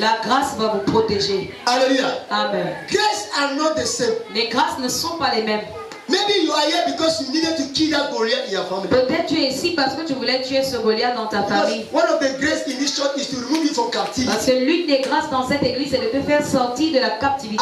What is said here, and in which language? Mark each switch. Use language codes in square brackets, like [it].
[fr] La grâce va vous protéger. [en] Hallelujah. Amen. Grace are not the same. [fr] Les grâces ne sont pas les mêmes. [en] Maybe you are here because you needed to kill that Goliath in your family. [fr] Peut-être tu es ici parce que tu voulais tuer ce Goliath dans ta [en] Because [fr] famille. [en] one of the grace in this church is to remove you from captivity [fr] Parce que l'une des grâces dans cette église, c'est de te faire sortir de la captivité